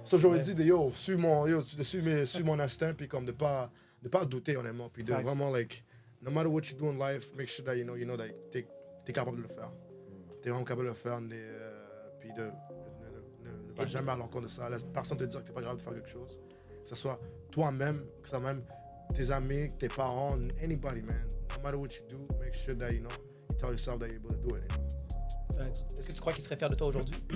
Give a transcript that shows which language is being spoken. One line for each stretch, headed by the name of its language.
French: Ça, j'aurais dit de suivre mon instinct, puis comme de pas douter, honnêtement, puis de vraiment, like,
English: no matter what you do in life, make sure that you know that
French: t'es capable de le faire. T'es vraiment capable de le faire, puis ne va jamais à l'encontre de ça. Laisse personne te dire que t'es pas capable de faire quelque chose. Que ce soit toi-même, que ce soit même tes amis, tes parents,
English: anybody, man. No matter what you do, make sure that, you tell yourself that you're able to do it,
French: Est-ce que tu crois qu'il serait fier de toi aujourd'hui?